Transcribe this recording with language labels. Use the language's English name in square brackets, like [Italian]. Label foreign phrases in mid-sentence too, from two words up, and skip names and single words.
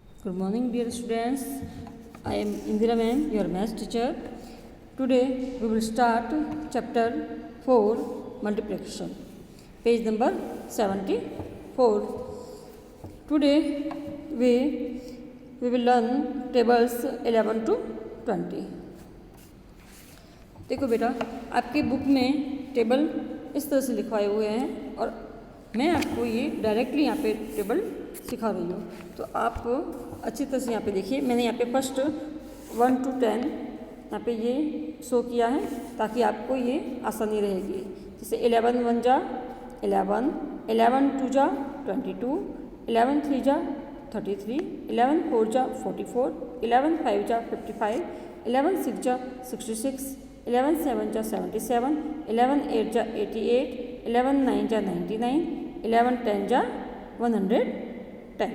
[English] Good morning, dear students. I am Indira ma'am, your maths teacher. Today we will start chapter 4, multiplication, page number 74. Today we will learn tables 11 to 20. [Hindi] देखो बेटा, आपके बुक में टेबल इस तरह से लिखवाए हुए हैं और मैं आपको ये डायरेक्टली यहाँ पे टेबल सिखा रही हूँ। तो आप अच्छी तरह से यहाँ पे देखिए, मैंने यहाँ पे फर्स्ट 1 to 10 यहाँ पे ये शो किया है ताकि आपको ये आसानी रहेगी। जैसे 11 1 जा 11, 11 2 जा 22, 11 3 जा 33, 11 4 जा 44, 11 5 जा 55, 11 6 जा 66, 11 7 जा 77, 11 8 जा 88, 11 9 जा 99, 11 10 जा 110.